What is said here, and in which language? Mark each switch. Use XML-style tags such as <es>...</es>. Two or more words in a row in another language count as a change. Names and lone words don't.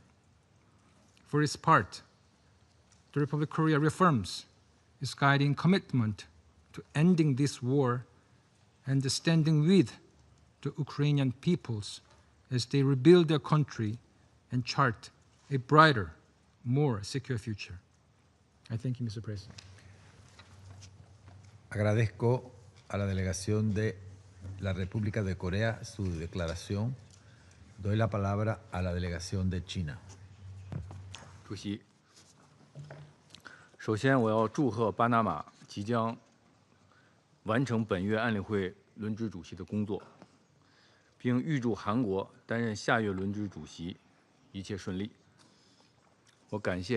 <en>For its part, the Republic of Korea reaffirms its guiding commitment to ending this war and standing with the Ukrainian peoples as they rebuild their country and chart a brighter, more secure future. I thank you, Mr. President.</en> <es>Agradezco a la delegación de la República de Corea su declaración. Doy la palabra a la delegación de China.</es> <zh>主席，首先我要祝贺巴拿马即将完成本月安理会轮值主席的工作，并预祝韩国担任下月轮值主席一切顺利。我感谢。</zh>